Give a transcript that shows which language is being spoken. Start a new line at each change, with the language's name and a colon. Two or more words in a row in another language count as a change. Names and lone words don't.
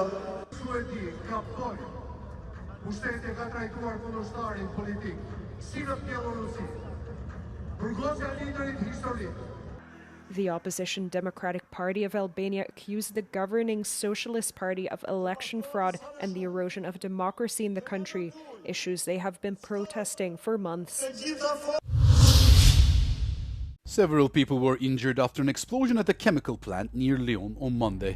Albanian: Suedi ka pojë. Pushteti ka trajtuar kundërshtarin politik si në Bielorusi. Burgosja liderit historik.
English: The opposition Democratic Party of Albania accused the governing Socialist Party of election fraud and the erosion of democracy in the country, issues they have been protesting for months. Several people were injured after an explosion at a chemical plant near Lyon on Monday.